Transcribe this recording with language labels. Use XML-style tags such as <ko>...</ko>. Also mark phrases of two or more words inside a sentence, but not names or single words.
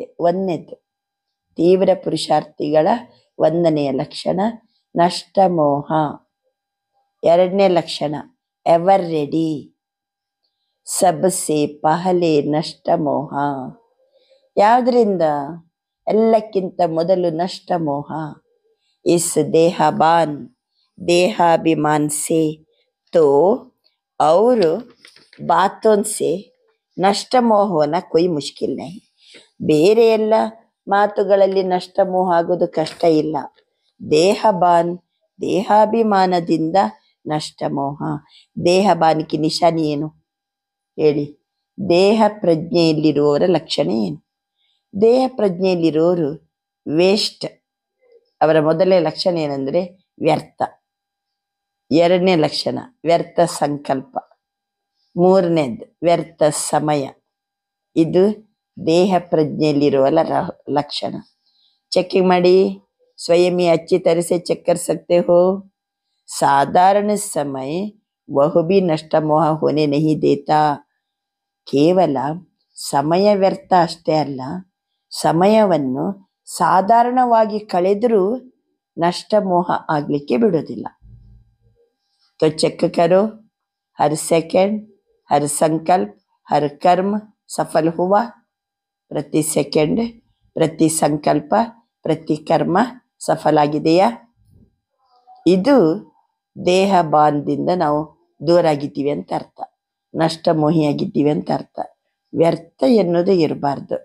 <kn>ಒಂದನೇದು ತೀವ್ರ ಪುರುಷಾರ್ಥಿಗಳ 1ನೆಯ ಲಕ್ಷಣ ನಷ್ಟ ಮೋಹ. 2ನೇ ಲಕ್ಷಣ</kn> <en>ever ready.</en> <hi>सबसे पहले नष्ट मोह.</hi> <kn>ಯಾವುದರಿಂದ? ಎಲ್ಲಕ್ಕಿಂತ ಮೊದಲು ನಷ್ಟ ಮೋಹ.</kn> <hi>इस देहाबान देहाभिमान से तो और बातों से नष्ट मोह होना कोई मुश्किल नहीं.</hi> <kn>ಬೇರೆ ಎಲ್ಲ ಮಾತುಗಳಲ್ಲಿ ನಷ್ಟ ಮೋಹ ಆಗೋದು ಕಷ್ಟ ಇಲ್ಲ. ದೇಹಬಾನ್ ದೇಹಾಭಿಮಾನದಿಂದ ನಷ್ಟ ಮೋಹ. ದೇಹಬಾನಿಗೆ ನಿಶಾನಿ ಏನು ಹೇಳಿ? ದೇಹ ಪ್ರಜ್ಞೆಯಲ್ಲಿರುವವರ ಲಕ್ಷಣ ಏನು? ದೇಹ ಪ್ರಜ್ಞೆಯಲ್ಲಿರೋರು ವೇಸ್ಟ್. ಅವರ ಮೊದಲನೇ ಲಕ್ಷಣ ಏನಂದ್ರೆ ವ್ಯರ್ಥ. 2ನೇ ಲಕ್ಷಣ ವ್ಯರ್ಥ ಸಂಕಲ್ಪ. 3ನೇದು ವ್ಯರ್ಥ ಸಮಯ. ಇದು ದೇಹ ಪ್ರಜ್ಞೆಯಲ್ಲಿರುವ ಲಕ್ಷಣ. ಚೆಕಿಂಗ್ ಮಾಡಿ.</kn> <hi>ಸ್ವಯಂ अच्छी तरह से चेक कर सकते हो. साधारण समय वह भी नष्ट मोह होने नहीं देता.</hi> <kn>ಕೇವಲ ಸಮಯ ವ್ಯರ್ಥ ಅಷ್ಟೇ ಅಲ್ಲ, ಸಮಯವನ್ನು ಸಾಧಾರಣವಾಗಿ ಕಳೆದರೂ ನಷ್ಟ ಮೋಹ ಆಗಲಿಕ್ಕೆ ಬಿಡೋದಿಲ್ಲ.</kn> <hi>तो चेक करो, हर सेकंड, हर संकल्प, हर कर्म सफल हुआ.</hi> <kn>ಪ್ರತಿ ಸೆಕೆಂಡ್, ಪ್ರತಿ ಸಂಕಲ್ಪ, ಪ್ರತಿ ಕರ್ಮ ಸಫಲ ಆಗಿದೆಯಾ? ಇದು ದೇಹ ಬಾಂಧದಿಂದ ನಾವು ದೂರ ಆಗಿದ್ದೀವಿ ಅಂತ ಅರ್ಥ. ನಷ್ಟ ಮೋಹಿಯಾಗಿದ್ದೀವಿ ಅಂತ ಅರ್ಥ. ವ್ಯರ್ಥ ಎನ್ನುವುದು ಇರಬಾರ್ದು.</kn>